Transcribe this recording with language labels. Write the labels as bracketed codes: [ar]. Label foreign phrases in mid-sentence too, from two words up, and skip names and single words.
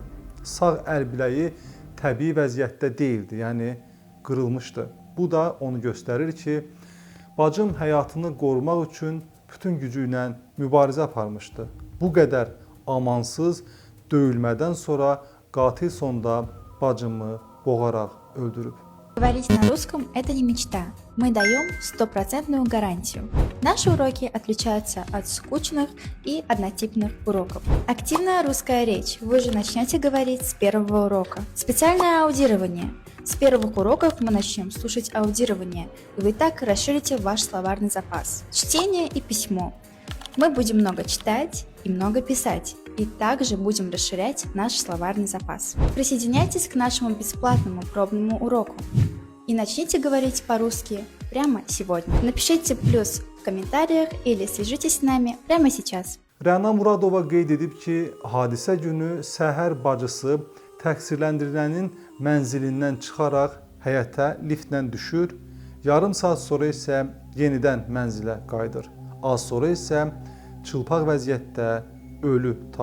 [az] Sağ əl biləyi təbii vəziyyətdə deyildi, yəni qırılmışdı. Bu da onu göstərir ki, bacım həyatını qorumaq üçün bütün gücü ilə mübarizə aparmışdı. Bu qədər amansız döyülmədən sonra qatil sonda bacımı boğaraq öldürüb. [ru] Говорить на русском – это не мечта. Мы даем стопроцентную гарантию. Наши уроки отличаются от скучных и однотипных уроков. Активная русская речь. Вы же начнете говорить с первого урока. Специальное аудирование. С первых уроков мы начнем слушать аудирование, и вы так расширите ваш словарный запас. Чтение и письмо. Мы будем много читать и много писать, и также будем расширять наш словарный запас. Присоединяйтесь к нашему бесплатному пробному уроку и начните говорить по-русски прямо сегодня. Напишите плюс в комментариях или свяжитесь с нами прямо сейчас. [az] Rəna Muradova qeyd edib ki, hadisə günü səhər bacısı təqsirləndirilənin mənzilindən çıxaraq həyətə liftlə düşür, yarım saat sonra isə yenidən mənzilə qayıdır. Az sonra isə çılpaq vəziyyətdə ölü tapılır.